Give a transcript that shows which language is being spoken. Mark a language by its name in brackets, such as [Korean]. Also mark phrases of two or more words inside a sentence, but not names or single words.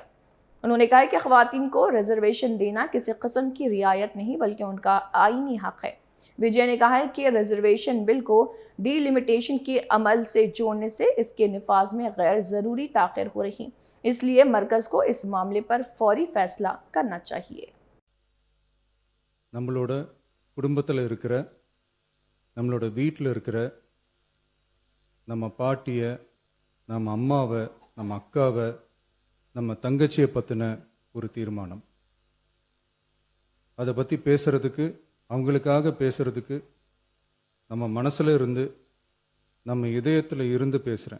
[Urdu] انہوں نے کہا کہ خواتین کو ریزرویشن دینا کسی قسم کی رعایت نہیں بلکہ ان کا آئینی حق ہے. وجے نے کہا ہے کہ [English] reservation bill [Urdu] کو ڈیلیمیٹیشن کے عمل سے جوڑنے سے اس کے نفاذ میں غیر ضروری تاخیر ہو رہی، اس لیے مرکز کو اس معاملے پر فوری فیصلہ کرنا چاہیے. [Tamil] நம்மளோட குடும்பத்தில் இருக்கிற, நம்மளோட வீட்டில் இருக்கிற நம்ம பாட்டியை, நம்ம அம்மாவை, நம்ம அக்காவை, நம்ம தங்கச்சியை பற்றின ஒரு தீர்மானம். அதை பற்றி பேசுகிறதுக்கு, அவங்களுக்காக பேசுகிறதுக்கு நம்ம மனசில் இருந்து, நம்ம இதயத்தில் இருந்து பேசுகிறேன்.